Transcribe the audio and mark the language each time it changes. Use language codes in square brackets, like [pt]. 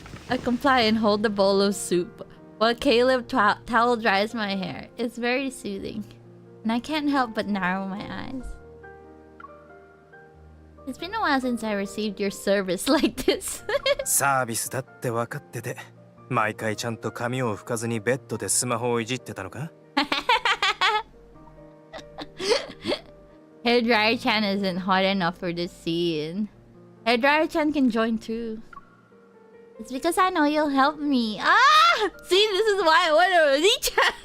[en] I comply and hold the bowl of soup while Caleb towel dries my hair. It's very soothing, and I can't help but narrow my eyes. It's been a while since I received your service like this. [ja] サービスだって分かってて、毎回ちゃんと髪を拭かずにベッドでスマホをいじってたのか？ [en] Hairdryer-chan isn't hot enough for this scene. Hairdryer-chan can join too. It's because I know you'll help me. Ah! See, this is why I want a Oni-chan!